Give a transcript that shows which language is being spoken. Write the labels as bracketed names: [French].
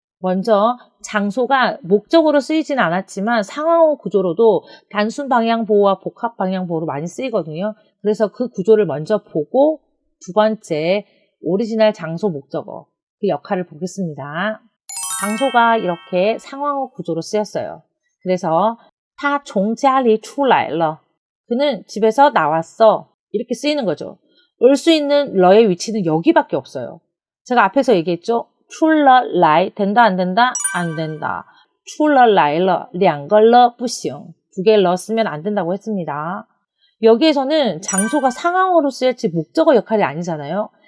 [Korean] 먼저 장소가 목적어로 쓰이진 않았지만 상황어 구조로도 단순 방향 보호와 복합 방향 보호로 많이 쓰이거든요. 그래서 그 구조를 먼저 보고 두 번째 오리지널 장소 목적어 그 역할을 보겠습니다. 장소가 이렇게 상황어 구조로 쓰였어요. [Chinese] 그래서 他从家里出来了. [Korean] 그는 집에서 나왔어. 이렇게 쓰이는 거죠. 올 수 있는 러의 위치는 여기밖에 없어요. 제가 앞에서 얘기했죠. [Chinese] 出了来 [Korean] 된다 안 된다? 안 된다. [Chinese] 出了来了两个了不行. [Korean] 두 개를 넣었으면 안 된다고 했습니다. 여기에서는 장소가 상황어로 쓰였지 목적어 역할이 아니잖아요.